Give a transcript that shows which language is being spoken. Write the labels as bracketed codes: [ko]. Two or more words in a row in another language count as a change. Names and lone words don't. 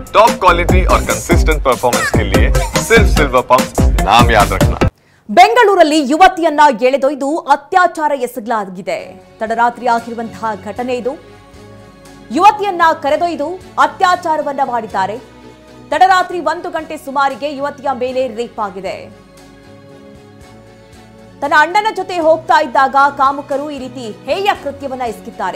[en] top quality [hi] और [en] consistent performance [hi] के लिए सिर्फ सिल्वर पंप नाम याद रखना। [kn] ಬೆಂಗಳೂರಲ್ಲಿ ಯುವತಿಯನ್ನ ಎಳೆದೊಯ್ದು ಅತ್ಯಾಚಾರ ಎಸಗಲಾಗಿದೆ. ತಡರಾತ್ರಿ ಆಗಿರುವಂತಹ ಘಟನೆ ಇದು. ಯುವತಿಯನ್ನ ಕರೆದೊಯ್ದು ಅತ್ಯಾಚಾರವನ್ನ ಮಾಡಿದ್ದಾರೆ. ತಡರಾತ್ರಿ 1 ಗಂಟೆ ಸುಮಾರಿಗೆ ಯುವತಿಯ ಮೇಲೆ ರೇಪ್ ಆಗಿದೆ. ತನ್ನ ಅಣ್ಣನ ಜೊತೆ ಹೋಗ್ತಾ ಇದ್ದಾಗ ಕಾಮುಕರು ಈ ರೀತಿ ಹೇಯ ಕೃತ್ಯವನ್ನ ಎಸಗಿದ್ದಾರೆ.